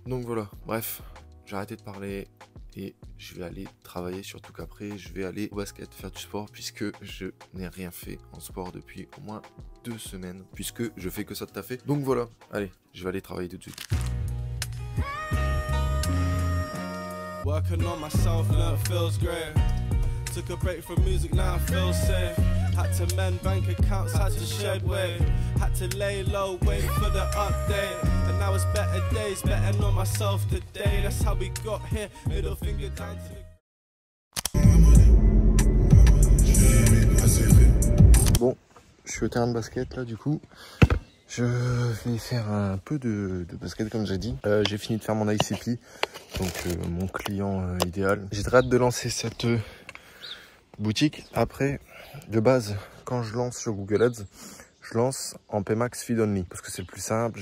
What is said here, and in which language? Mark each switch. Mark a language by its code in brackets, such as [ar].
[fr] Donc voilà, bref, j'ai arrêté de parler et je vais aller travailler, surtout qu'après je vais aller au basket, faire du sport, puisque je n'ai rien fait en sport depuis au moins 2 semaines, puisque je fais que ça de taffer. Donc voilà, allez, je vais aller travailler tout de suite. [en] Working on myself, now it feels great. Took a break from music, now I feel safe. Had to mend bank accounts, had to shed weight. Had to lay low, wait for the update. And now it's better days, betting on myself today. That's how we got here, middle finger down to the... [fr] Bon, je suis au terrain de basket là du coup. Je vais faire un peu de basket comme j'ai dit. J'ai fini de faire mon ICP, donc mon client idéal. J'ai très hâte de lancer cette... boutique. Après, de base, quand je lance sur Google Ads, je lance en Pmax Feed Only parce que c'est le plus simple.